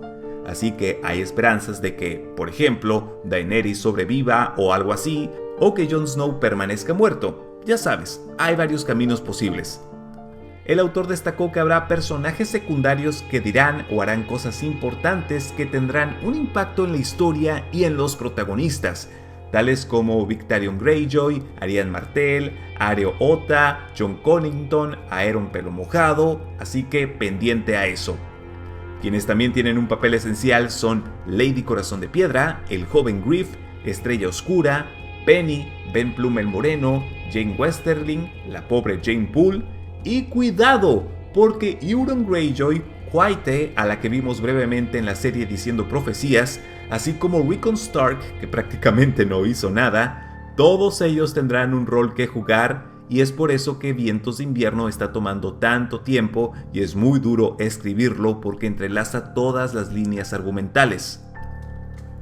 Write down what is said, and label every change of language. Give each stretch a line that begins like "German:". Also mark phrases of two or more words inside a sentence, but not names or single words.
Spanish: Así que hay esperanzas de que, por ejemplo, Daenerys sobreviva o algo así, o que Jon Snow permanezca muerto. Ya sabes, hay varios caminos posibles. El autor destacó que habrá personajes secundarios que dirán o harán cosas importantes que tendrán un impacto en la historia y en los protagonistas, tales como Victarion Greyjoy, Arianne Martell, Areo Ota, Jon Connington, Aeron Pelo Mojado, así que pendiente a eso. Quienes también tienen un papel esencial son Lady Corazón de Piedra, el joven Griff, Estrella Oscura, Penny, Ben Plum el Moreno, Jane Westerling, la pobre Jane Poole, y cuidado, porque Euron Greyjoy, White, a la que vimos brevemente en la serie Diciendo Profecías, así como Rickon Stark, que prácticamente no hizo nada, todos ellos tendrán un rol que jugar, y es por eso que Vientos de Invierno está tomando tanto tiempo y es muy duro escribirlo porque entrelaza todas las líneas argumentales.